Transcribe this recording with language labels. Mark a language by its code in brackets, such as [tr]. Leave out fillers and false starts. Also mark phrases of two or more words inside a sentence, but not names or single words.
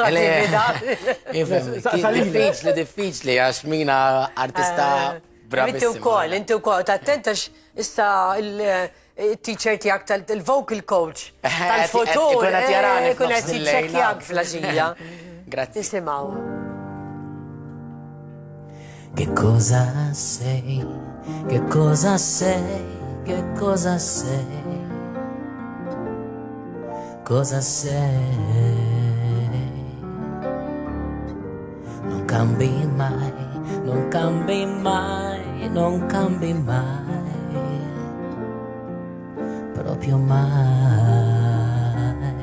[mt] Diffiċli għax mina artista bravissima. Inti wkoll, tattentax issa il-teacher tiegħek tal- [en] vocal coach [mt] tal-futur. Kun qed jiċċekkjak fl-aġija. Grazzi. Nisimgħu. [it] Che cosa sei? Che cosa sei? Che cosa sei? Cosa sei? Non cambi mai, non cambi mai, non cambi mai, proprio mai.